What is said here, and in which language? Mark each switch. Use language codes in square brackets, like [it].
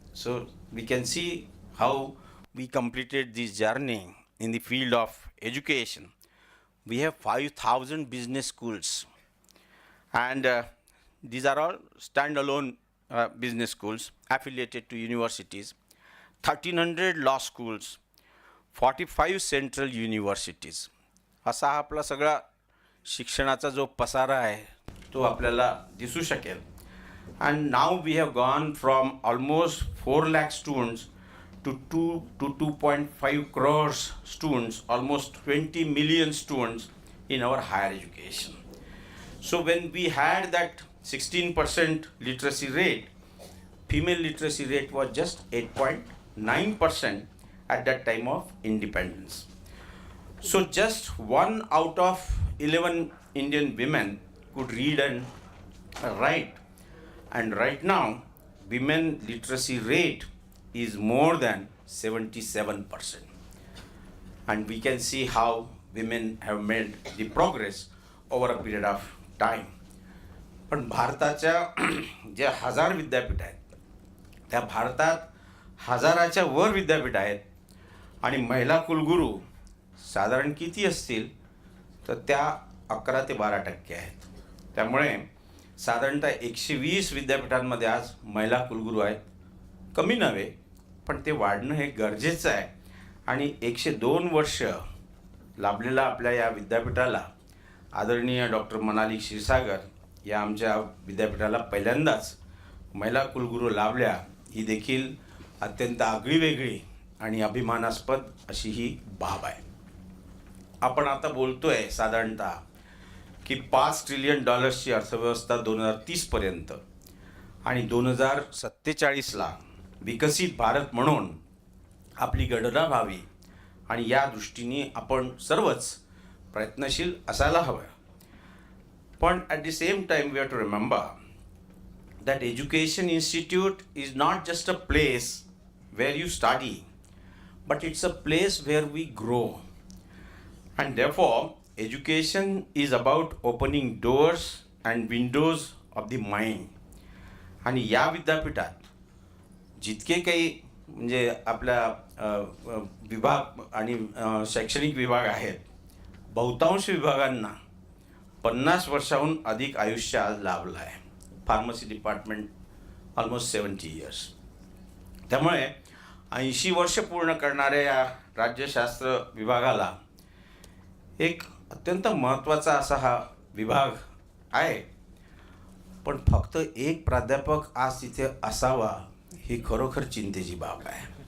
[en] So we can see how we completed this journey in the field of education. We have 5,000 business schools, and these are all standalone business schools affiliated to universities. 1,300 law schools, 45 central universities. [mr] असा आपला सगळा शिक्षणाचा जो पसारा आहे तो आपल्याला दिसू शकेल. [en] And now we have gone from almost 4 lakh students to 2 to 2.5 crores students, almost 20 million students in our higher education. So when we had that 16% literacy rate, female literacy rate was just 8.9% at that time of independence. So just 1 out of 11 Indian women could read and write, and right now women literacy rate is more than 77%, and we can see how women have made the progress over a period of time. [mr] पण भारताच्या जे 1000 विद्यापीठ आहेत त्या भारतात 1000च्या वर विद्यापीठ आहेत, आणि महिला कुलगुरू साधारण किती असतील तर त्या 11 ते 12% आहेत. त्यामुळे साधारणतः 120 विद्यापीठांमध्ये आज महिला कुलगुरू आहेत. कमी नव्हे, पण ते वाढणं हे गरजेचं आहे. आणि 102 वर्ष लाभलेला आपल्या या विद्यापीठाला आदरणीय डॉक्टर मनाली क्षीरसागर या आमच्या विद्यापीठाला पहिल्यांदाच महिला कुलगुरू लाभल्या, ही देखील अत्यंत आगळीवेगळी आणि अभिमानास्पद अशी ही बाब आहे. आपण आता बोलतोय साधारणतः की $5 ट्रिलियन अर्थव्यवस्था 2030पर्यंत आणि 2047ला विकसित भारत म्हणून आपली गणना व्हावी, आणि या दृष्टीने आपण सर्वच प्रयत्नशील असायला हवं. [en] पण at the same time we have to remember that education institute is not just a place where you study, but it's a place where we grow. And therefore, education is about opening doors and windows of the mind. [mr] आणि या विद्यापीठात जितके काही म्हणजे आपल्या विभाग आणि शैक्षणिक विभाग आहेत, बहुतांश विभागांना 50 वर्षाहून अधिक आयुष्य आज लाभलं आहे. [en] Pharmacy department almost 70 years. [mr] त्यामुळे 80 वर्ष पूर्ण करणाऱ्या या राज्यशास्त्र विभागाला एक अत्यंत महत्त्वाचा असा हा विभाग आहे. पण फक्त एक प्राध्यापक आज तिथे असावा ही खरोखर चिंतेची बाब आहे.